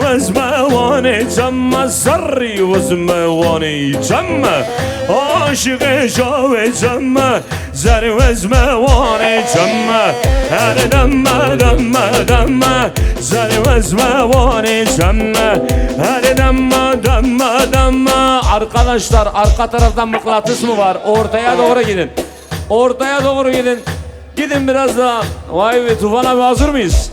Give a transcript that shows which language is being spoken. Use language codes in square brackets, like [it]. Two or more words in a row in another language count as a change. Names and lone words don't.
[zza] vezme vani çemme zari vezme vani çemme aşık-ı çavitemme zari vezme vani çemme her demme demme demme zari vezme vani çemme her demme demme demme. [tr] Arkadaşlar arka taraftan mıknatıs mı var? Ortaya doğru gidin. Ortaya doğru gidin. Gidin biraz daha. Vay be Tufan abi hazır mıyız?